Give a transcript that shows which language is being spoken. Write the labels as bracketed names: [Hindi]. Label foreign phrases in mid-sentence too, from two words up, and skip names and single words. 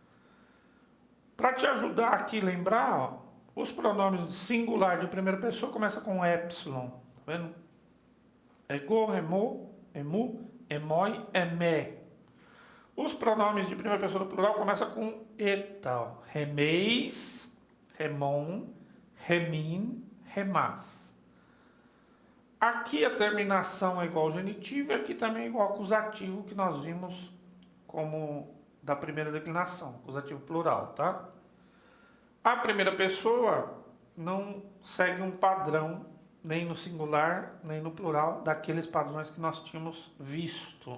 [Portuguese] Para te ajudar aqui a lembrar, ó, os pronomes de singular de primeira pessoa começam com epsilon, tá vendo? [Greek] ἐγώ, ἐμοῦ, μου, ἐμοί, ἐμέ. [Portuguese] Os pronomes de primeira pessoa do plural começam com eta, ó. [Greek] ἡμεῖς, ἡμῶν, ἡμῖν, ἡμᾶς. [Portuguese] Aqui a terminação é igual ao genitivo e aqui também é igual ao acusativo que nós vimos como da primeira declinação, acusativo plural, tá? A primeira pessoa não segue um padrão, nem no singular, nem no plural, daqueles padrões que nós tínhamos visto.